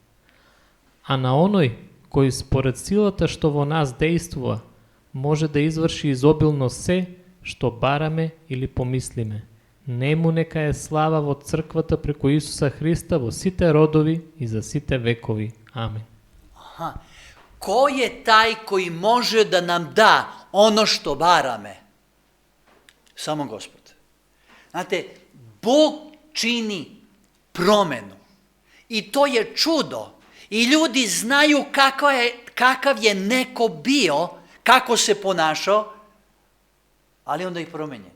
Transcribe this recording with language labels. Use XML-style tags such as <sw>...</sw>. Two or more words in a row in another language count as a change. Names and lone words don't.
<mk>А на оној кој според силата што во нас действува, може да изврши изобилно се што бараме или помислиме. Нему нека е слава во црквата преку Исуса Христа во сите родови и за сите векови. Амин.</mk> <sr>Ko je taj koji može da nam da ono što barame? Samo Gospod. Znate, Bog čini promenu i to je čudo. I ljudi znaju kakav je neko bio, kako se ponašao, ali onda ih promenjen.</sr>